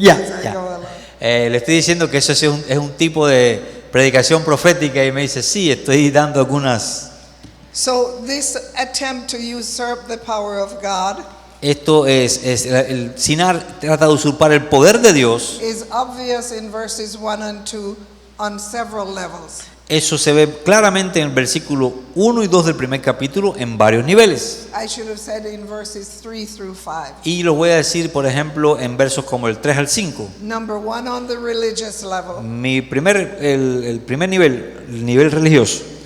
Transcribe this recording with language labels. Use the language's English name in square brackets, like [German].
[Spanish] Ya, [English] as I [Spanish] ya. [English] go along. [Spanish] Le estoy diciendo que eso es un tipo de predicación profética y me dice, sí, estoy dando algunas. [English] So this attempt to usurp the power of God [Spanish] Esto el Sinar trata de usurpar el poder de Dios. [English] is obvious in verses 1 and 2 on several levels. [Spanish] Eso se ve claramente en el versículo 1 y 2 del primer capítulo en varios niveles. [English] I should have said in verses 3 through 5. [Spanish] Y lo voy a decir, por ejemplo, en versos como el 3 al 5. [English] Number 1 on the religious level, [Spanish] El primer nivel, el nivel religioso.